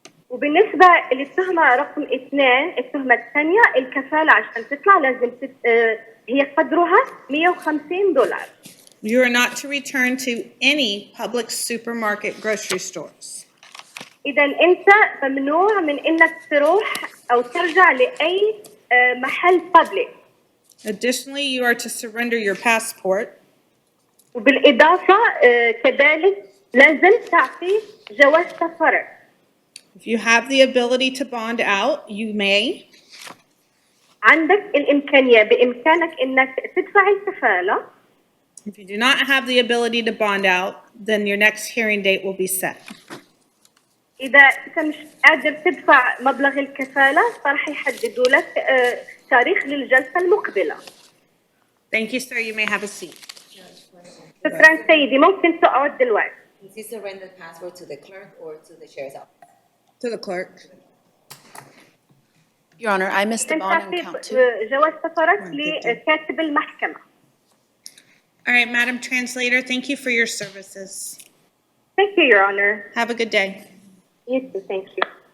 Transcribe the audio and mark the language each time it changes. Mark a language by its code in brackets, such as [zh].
[ar] وبالنسبة للتهمة رقم 2 التهمة الثانية الكفالة عشان تطلع لازم هي قدرها $150. [en] You are not to return to any Publix supermarket grocery stores. [ar] إذا أنت ممنوع من إنك تروح أو ترجع لأي محل public. [en] Additionally, you are to surrender your passport. [ar] وبالإضافة كذلك لازم تعطي جواز سفرك. [en] If you have the ability to bond out, you may. [ar] عندك الإمكانية بإمكانك إنك تدفع الكفالة. [en] If you do not have the ability to bond out, then your next hearing date will be set. [ar] إذا أنت مش قادر تدفع مبلغ الكفالة فراح يحددوا لك تاريخ للجلسة المقبلة. [en] Thank you, sir. You may have a seat. [ar] شكرا سيدي، ممكن تقعد دلوقتي. [en] Is he surrender the password to the clerk or to the sheriff's office? To the clerk. Your Honor, I missed the [ar] أنت [en] bond on count 2. [ar] جواز سفرك لكاتب المحكمة. [en] All right, Madam Translator, thank you for your services. Thank you, Your Honor. Have a good day. You too, thank you.